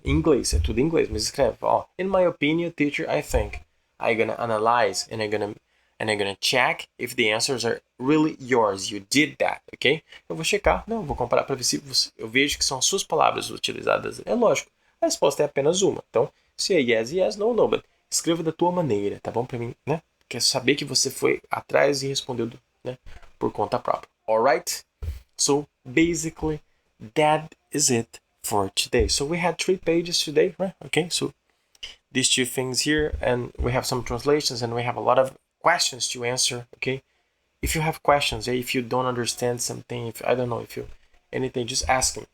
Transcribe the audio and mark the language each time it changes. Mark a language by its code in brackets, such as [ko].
[pt] Em inglês, é tudo em inglês, mas escreve, [en] in my opinion, teacher, I think. I'm gonna analyze and I'm gonna check if the answers are really yours. You did that, ok? [pt] Eu vou checar, vou comparar para ver se eu vejo que são suas palavras utilizadas. É lógico, a resposta é apenas uma. Então, se é yes, yes, no, no, but escreva da tua maneira, tá bom para mim, né? Quer saber que você foi atrás e respondeu, né, por conta própria. [en] Alright? So, basically, that is it for today. So we had 3 pages today, right? Okay, so these 2 things here, and we have some translations, and we have a lot of questions to answer, okay? If you have questions, if you don't understand something, if I don't know, if you anything, just ask me.